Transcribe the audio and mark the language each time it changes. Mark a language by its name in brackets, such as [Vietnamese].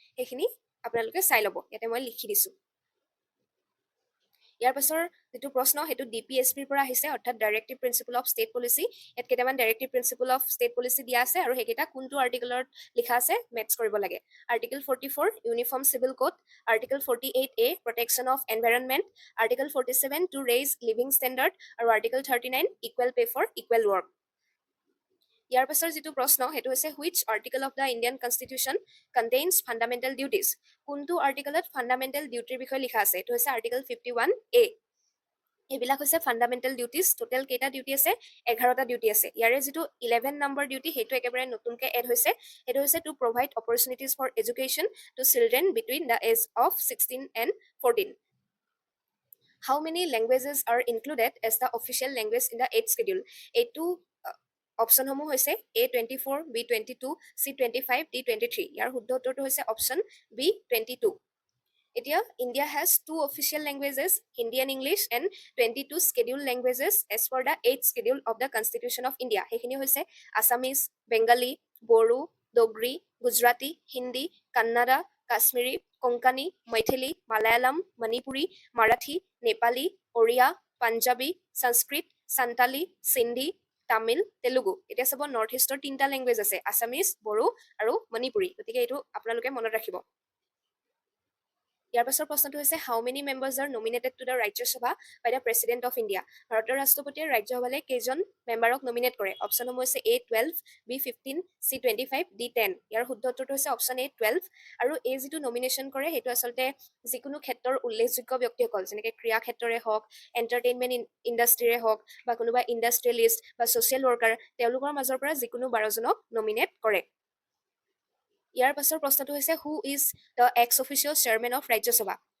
[Assamese] সেইখিনি আপোনালোকে চাই ল'ব, ইয়াতে মই লিখি দিছোঁ। ইয়াৰ পাছৰ যিটো প্ৰশ্ন সেইটো DPSPৰ পৰা আহিছে, অৰ্থাৎ directive principle of state policy. ইয়াত কেইটামান directive principle of state policy দিয়া আছে, আৰু সেইকেইটা কোনটো আৰ্টিকলত লিখা আছে মেটচ কৰিব লাগে। [English] Article 44 uniform civil code, article 48A protection of environment, article 47 to raise living standard, আৰু article 39 equal pay for equal work. [Assamese] ইয়াৰ পাছৰ যিটো প্ৰশ্ন সেইটো হৈছে [English] which article of the Indian constitution contains fundamental duties, [Assamese] কোনটো আৰ্টিকলত ফাণ্ডামেণ্টেল ডিউটিৰ বিষয়ে লিখা আছে? এইটো হৈছে আৰ্টিকল 51A। এইবিলাক হৈছে ফাণ্ডামেণ্টেল ডিউটিজ। টোটেল কেইটা ডিউটি আছে? 11টা ডিউটি আছে। ইয়াৰে যিটো 11 নম্বৰ ডিউটি সেইটো একেবাৰে নতুনকৈ এড হৈছে, সেইটো হৈছে [English] To provide opportunities for education to children between the age of 16 and 14। How many languages are included as the official language in the 8th schedule? [Assamese] এইটো অপশ্যনসমূহ হৈছে A24, B22, C25, D23। ইয়াৰ শুদ্ধ উত্তৰটো হৈছে অপশ্যন B22। এতিয়া [English] India has 2 official languages, Hindi and English, and 22 scheduled languages as per the 8th schedule of the Constitution of India। [Assamese] সেইখিনি হৈছে Assamese, Bengali, Bodo, Dogri, Gujarati, Hindi, Kannada, Kashmiri, Konkani, Maithili, Malayalam, Manipuri, Marathi, Nepali, Odia, Punjabi, সংস্কৃত, সান্তালী, সিন্ধি, তামিল, তেলুগু। এতিয়া চাব নৰ্থ ইষ্টৰ 3টা লেংগুৱেজ আছে, আছামিজ, বড়ো আৰু মণিপুৰী। গতিকে এইটো আপোনালোকে মনত ৰাখিব। ইয়াৰ পাছৰ প্ৰশ্নটো হৈছে [English] How many members are nominated to the Rajya Sabha by the president of India. [Assamese] ভাৰতৰ ৰাষ্ট্ৰপতিয়ে ৰাজ্যসভালৈ কেইজন মেম্বাৰক নমিনেট কৰে? অপশ্যনসমূহ হৈছে A12, B15, C25, D10। ইয়াৰ শুদ্ধ উত্তৰটো হৈছে অপশ্যন A12। আৰু এই যিটো নমিনেশ্যন কৰে সেইটো আচলতে যিকোনো ক্ষেত্ৰৰ উল্লেখযোগ্য ব্যক্তিসকল, যেনেকৈ ক্ৰীড়া ক্ষেত্ৰৰে হওক, এণ্টাৰটেইনমেণ্ট ইণ্ডাষ্ট্ৰীৰে হওক, বা কোনোবা ইণ্ডাষ্ট্ৰিয়েলিষ্ট বা ছ'চিয়েল ৱৰ্কাৰ, তেওঁলোকৰ মাজৰ পৰা যিকোনো 12জনক নমিনেট কৰে। ইয়াৰ পাছৰ প্ৰশ্নটো হৈছে [English] Who is the ex officio chairman of Rajya Sabha.